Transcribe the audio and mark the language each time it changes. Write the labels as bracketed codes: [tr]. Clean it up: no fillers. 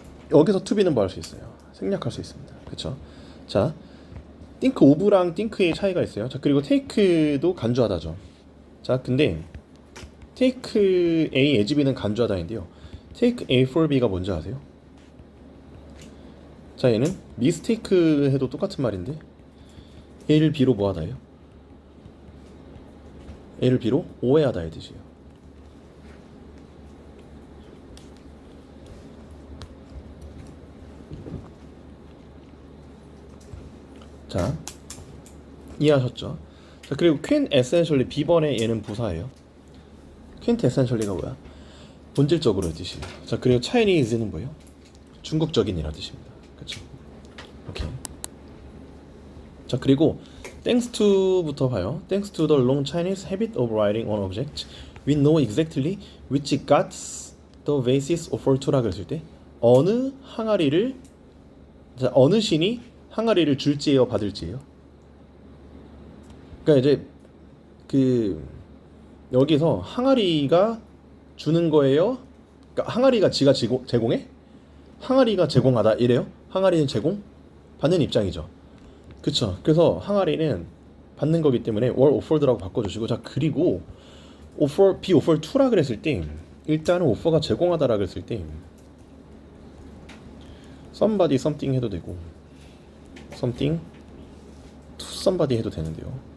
[ko] 여기서 to be는 뭐 할 수 있어요? 생략할 수 있습니다. 그렇죠? 자, think of랑 think의 차이가 있어요. 자, 그리고 take도 간주하다죠. 자, 근데 [en] take A as B는 [ko] 간주하다인데요. [en] take A for B가 [ko] 뭔지 아세요? 자, 얘는 mistake 해도 똑같은 말인데 A를 B로 뭐 하다예요? A를 B로 오해하다의 뜻이에요. 자, 이해하셨죠? 자, 그리고 quint essentially B번에 얘는 부사예요. quint essentially가 뭐야? 본질적으로의 뜻이에요. 자, 그리고 Chinese는 뭐예요? 중국적인이라는 뜻입니다. 그렇죠? 오케이. 자, 그리고 thanks to부터 봐요. [en] Thanks to the long Chinese habit of writing on objects, we know exactly which gods the vases offer to [ko] 라 그랬을 때 어느 항아리를, 자, 어느 신이 항아리를 줄지예요, 받을지예요? 그러니까 이제 그 여기서 항아리가 주는 거예요. 그러니까 항아리가 지가 제공해? 항아리가 제공하다 이래요? 항아리는 제공? 받는 입장이죠. 그쵸. 그래서 항아리는 받는 거기 때문에 were offered라고 바꿔주시고, 자, 그리고 offer, be offered to라 그랬을 때 일단은 offer가 제공하다라 그랬을 때 somebody something 해도 되고 something to somebody 해도 되는데요.